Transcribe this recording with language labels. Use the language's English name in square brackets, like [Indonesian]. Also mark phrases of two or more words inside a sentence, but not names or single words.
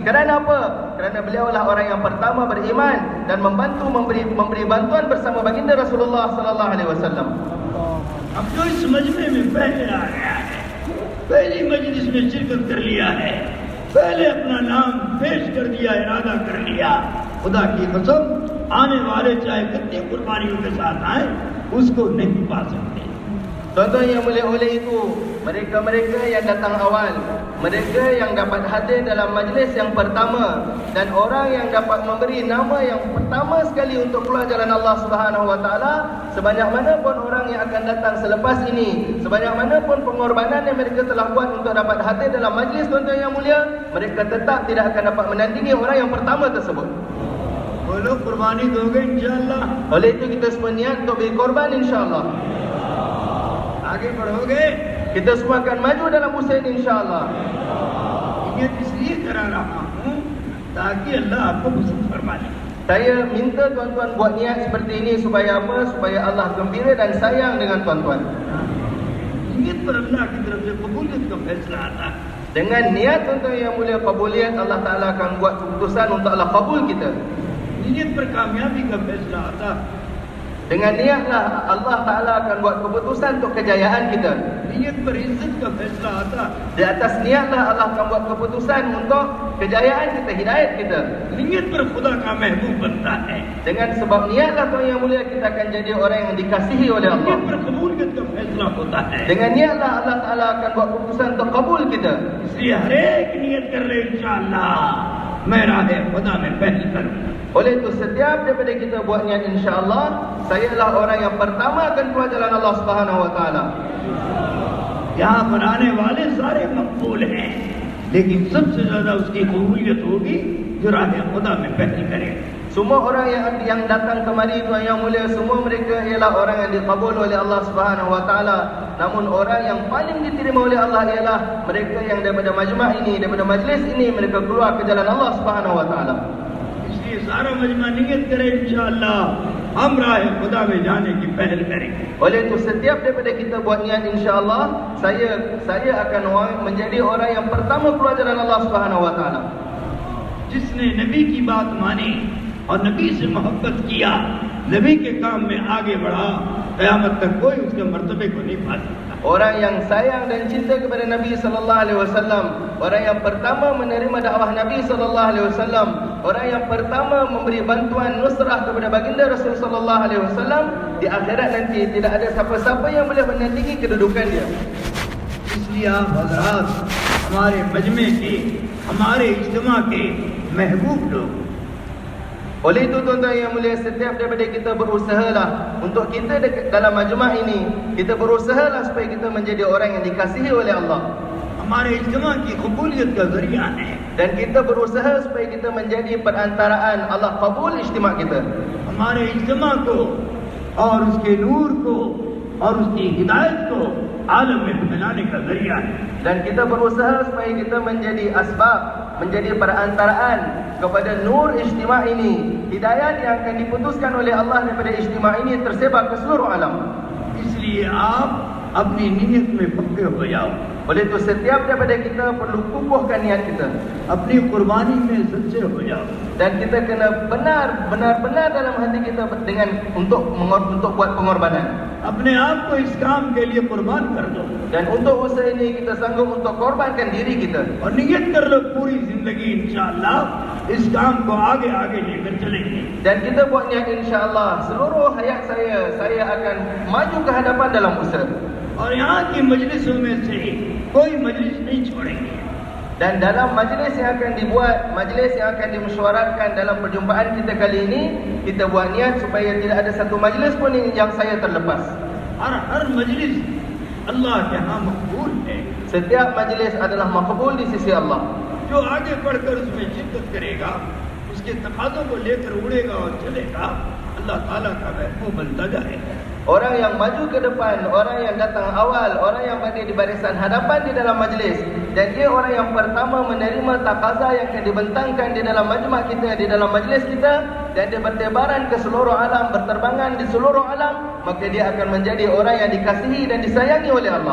[Malay] Kerana apa? Kerana beliaulah orang yang pertama beriman dan membantu memberi bantuan bersama baginda Rasulullah [Arabic] صلى الله عليه وسلم. [Hindi] अब जो इस मजमे में पहले आ गया है, पहली मजलिस में शिरकत कर लिया है, पहले अपना नाम पेश कर दिया, इरादा कर लिया, खुदा की कसम आने वाले चाहे कितनी कुर्बानियों के साथ आए उसको नहीं पा सकते. [Malay] Tuan-tuan yang mulia, oleh itu mereka-mereka yang datang awal, mereka yang dapat hadir dalam majlis yang pertama, dan orang yang dapat memberi nama yang pertama sekali untuk keluar jalan Allah [Arabic] سبحانه وتعالى, [Malay] sebanyak mana pun orang yang akan datang selepas ini, sebanyak mana pun pengorbanan yang mereka telah buat untuk dapat hadir dalam majlis, tuan-tuan yang mulia, mereka tetap tidak akan dapat menandingi orang yang pertama tersebut. [Hindi] बोलो कुर्बानी दोगे इंशाअल्लाह. [Malay] Oleh itu kita semua niat untuk berkorban insya-Allah. [Hindi] आगे बढ़ोगे. [Malay] Kita semua akan maju dalam usaha ini insya-Allah. [Hindi] नियत इसलिए करा रहा हूँ ताकि अल्लाह आपको पसंद फरमा ले. [Malay] Saya minta tuan-tuan buat niat seperti ini supaya apa? Supaya Allah gembira dan sayang dengan tuan-tuan. [Hindi] नियत पर अल्लाह की तरफ से कबूलियत का फैसला आता है. [Malay] Dengan niat tuan-tuan yang mulia qabuliat, Allah Ta'ala akan buat keputusan untuk Allah kabul kita. [Hindi] नीयत पर कामयाबी का फैसला आता है। [Malay] Dengan niatlah Allah Ta'ala akan buat keputusan untuk kejayaan kita. [Hindi] नीयत पर इज्जत का फैसला आता है। [Malay] Di atas niatlah Allah akan buat keputusan untuk kejayaan kita, hidayat kita. [Hindi] नीयत पर खुदा का महबूब बनता है। [Malay] Dengan sebab niatlah tuan yang mulia kita akan jadi orang yang dikasihi oleh Allah. [Hindi] नीयत पर कबूलियत का फैसला होता है। [Malay] Dengan niatlah Allah Ta'ala akan buat keputusan untuk kabul kita. [Hindi] इसलिए हर एक नियत कर ले इंशाअल्लाह मैं राह खुदा में पहल करूंगा। [Malay] Oleh itu setiap daripada kita buat niat insya-Allah, saya adalah orang yang pertama akan keluar jalan Allah [Arabic] سبحانه وتعالى. [Hindi] यहाँ बनाने वाले सारे मकबूल हैं, लेकिन सबसे ज्यादा उसकी कबूलियत होगी जो राह खुदा में पहल करे। [Malay] Semua orang yang datang kemari tuan yang mulia, semua mereka ialah orang yang dikabul oleh Allah [Arabic] سبحانه وتعالى. [Malay] Namun orang yang paling diterima oleh Allah ialah mereka yang daripada majma' ini, daripada majlis ini mereka keluar ke jalan Allah [Arabic] سبحانه وتعالى. [Hindi] इसलिए सारा मजमा नियत करे इंशाअल्लाह हम राह खुदा में जाने की पहल करेंगे। [Malay] Oleh itu setiap daripada kita buat niat insya-Allah, saya akan menjadi orang yang pertama keluar jalan Allah [Arabic] سبحانه وتعالى. [Hindi] जिसने नबी की बात मानी और नबी से मोहब्बत किया, नबी के काम में आगे बढ़ा, क़यामत तक कोई उसके मर्तबे को नहीं पा सकता। [Malay] Orang yang sayang dan cinta kepada Nabi [Arabic] صلى الله عليه وسلم, [Malay] orang yang pertama menerima dakwah Nabi [Arabic] صلى الله عليه وسلم, [Malay] orang yang pertama memberi bantuan nusrah kepada baginda Rasul [Arabic] صلى الله عليه وسلم, [Malay] di akhirat nanti tidak ada siapa-siapa yang boleh menandingi kedudukan dia. [Hindi] इसलिए आप हजरात हमारे मजमे के, हमारे इज्तिमा के महबूब लोग, [Malay] Oleh itu tuan-tuan yang mulia, setiap daripada kita berusahalah untuk kita dalam majma' ini, kita berusahalah supaya kita menjadi orang yang dikasihi oleh Allah. [Hindi] हमारे इज्तिमा की कबूलियत का जरिया है। [Malay] Dan kita berusaha supaya kita menjadi perantaraan Allah kabul ijtima' kita. [Hindi] हमारे इज्तिमा को और उसके नूर को और उसकी हिदायत को आलम में फैलाने का जरिया है। [Malay] Dan kita berusaha supaya kita menjadi asbab, menjadi perantaraan kepada nur ijtima' ini, hidayat yang akan diputuskan oleh Allah daripada ijtima' ini tersebar ke seluruh alam. [Hindi] इसलिए आप अपनी नीयत में पक्के हो जाओ। [Malay] Oleh itu setiap daripada kita perlu kukuhkan niat kita, [Hindi] अपनी कुर्बानी में सच्चे हो जाओ। [Malay] dan kita kena benar-benar dalam hati kita dengan untuk buat pengorbanan. [Hindi] अपने आप को इस काम के लिए कुर्बान कर दो [Malay] Dan untuk usaha ini kita sanggup untuk korbankan diri kita. [Hindi] और नियत कर लो पूरी जिंदगी इंशाअल्लाह इस काम को आगे आगे लेकर चलेंगे। [Malay] Dan kita buat niat insya-Allah seluruh hayat saya akan maju ke hadapan dalam usaha. [Hindi] और यहाँ की मजलिसों में से कोई मजलिस नहीं छोड़ेंगे। [Malay] Dan dalam majlis yang akan dibuat, majlis yang akan dimesyuaratkan dalam perjumpaan kita kali ini, kita buat niat supaya tidak ada satu majlis pun yang saya terlepas. [Hindi] और हर मजलिस अल्लाह के यहाँ मकबूल है। [Malay] Setiap majlis adalah makbul di sisi Allah. [Hindi] जो आगे बढ़कर उसमें शिद्दत करेगा, उसके तकाज़ों को लेकर उड़ेगा और चलेगा, अल्लाह ताला का महबूब बनता जाएगा। [Malay] Orang yang maju ke depan, orang yang datang awal, orang yang berada di barisan hadapan di dalam majlis, dan dia orang yang pertama menerima taqaza yang akan dibentangkan di dalam majma' kita, di dalam majlis kita, dan dia bertebaran ke seluruh alam, berterbangan di seluruh alam, maka dia akan menjadi orang yang dikasihi dan disayangi oleh Allah.